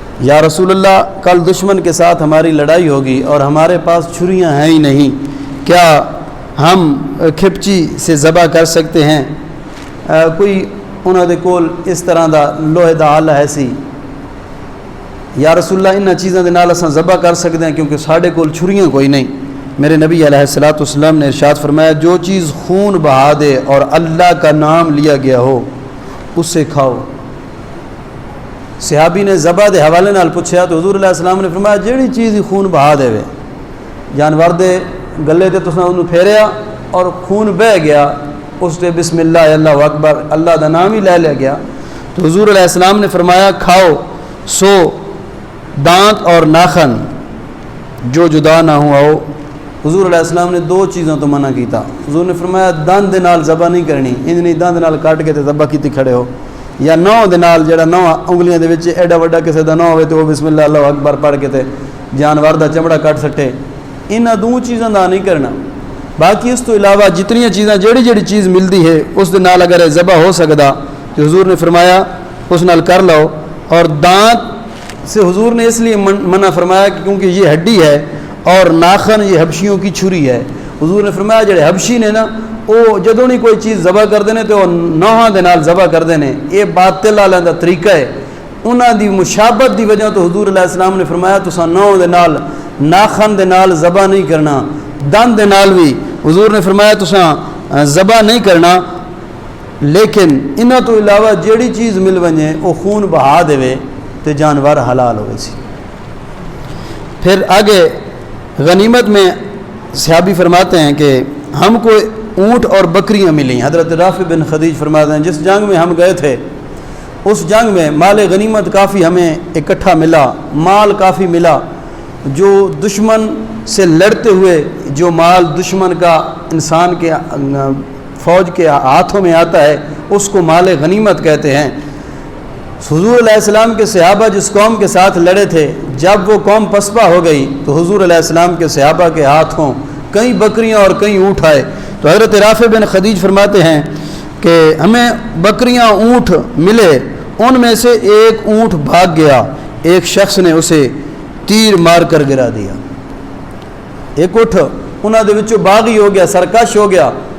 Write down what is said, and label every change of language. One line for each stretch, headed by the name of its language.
Urdu: یا رسول اللہ کل دشمن کے ساتھ ہماری لڑائی ہوگی اور ہمارے پاس چھریاں ہیں ہی نہیں, کیا ہم کھپچی سے ذبح کر سکتے ہیں؟
Punjabi: کوئی انہوں دے کول اس طرح دا لوہے دا آلہ ہے سی. یا رسول اللہ انہاں چیزاں دے نال اساں ذبح کر سکتے ہیں کیونکہ ساڈے کول چھریاں کوئی نہیں.
Urdu: میرے نبی علیہ السلام نے ارشاد فرمایا جو چیز خون بہا دے اور اللہ کا نام لیا گیا ہو اسے کھاؤ.
Punjabi: صحابی نے ذبح دے حوالے نال پوچھا تو حضور علیہ السلام نے فرمایا جیڑی چیز خون بہا دے وے, جانور دے گلے تے تساں انہوں پھیریا اور خون بہہ گیا, اس تے بسم اللہ اللہ اکبر اللہ دا نام ہی لے لیا گیا, تو حضور علیہ السلام نے فرمایا کھاؤ.
Urdu: سو دانت اور ناخن جو جدا نہ ہوا ہو.
Punjabi: حضور علیہ السلام نے دو چیزوں تو منع کیتا. حضور نے فرمایا دند دے نال ذبح نہیں کرنی, انج نہیں دند نال کٹ کے تے ذبح کیتی کھڑے ہو, یا نو دے نال جڑا نو انگلیاں دے وچ ایڈا وڈا کسے دا نو ہوے تے وہ بسم اللہ اللہ اکبر پڑھ کے تے جانور دا چمڑا کٹ سٹے. انہاں دو چیزاں دا نہیں کرنا. باقی اس تو علاوہ جتنی چیزاں جڑی جڑی چیز ملدی ہے اس دے نال اگر ذبح ہو سکدا تو حضور نے فرمایا اس نال کر لو.
Urdu: اور دانت سے حضور نے اس لیے منع فرمایا کہ کیونکہ یہ ہڈی ہے اور ناخن یہ حبشیوں کی چھری ہے.
Punjabi: حضور نے فرمایا جڑے حبشی نے نا وہ جدوں نہیں کوئی چیز ذبح کرتے ہیں تو وہ نوحاں دے نال ذبح کرتے ہیں. یہ باطل والا دا طریقہ ہے. انہاں دی مشابت دی وجہ تو حضور علیہ السلام نے فرمایا تساں نوح دے نال ناخن دے نال ذبح نہیں کرنا, دند دے نال بھی حضور نے فرمایا تساں ذبح نہیں کرنا. لیکن انہاں تو علاوہ جیڑی چیز مل ونجے وہ خون بہا دے تو جانور حلال ہوئے سی.
Urdu: پھر آگے غنیمت میں صحابی فرماتے ہیں کہ ہم کو اونٹ اور بکریاں ملیں. حضرت رافع بن خدیج فرماتے ہیں جس جنگ میں ہم گئے تھے اس جنگ میں مال غنیمت کافی ہمیں اکٹھا ملا, مال کافی ملا. جو دشمن سے لڑتے ہوئے جو مال دشمن کا انسان کے فوج کے ہاتھوں میں آتا ہے اس کو مال غنیمت کہتے ہیں. حضور علیہ السلام کے صحابہ جس قوم کے ساتھ لڑے تھے جب وہ قوم پسپا ہو گئی تو حضور علیہ السلام کے صحابہ کے ہاتھوں کئی بکریاں اور کئی اونٹ آئے. تو حضرت رافع بن خدیج فرماتے ہیں کہ ہمیں بکریاں اونٹ ملے, ان میں سے ایک اونٹ بھاگ گیا, ایک شخص نے اسے تیر مار کر گرا دیا.
Punjabi: ایک اٹھ انہاں دے وچوں باغی ہو گیا, سرکش ہو گیا.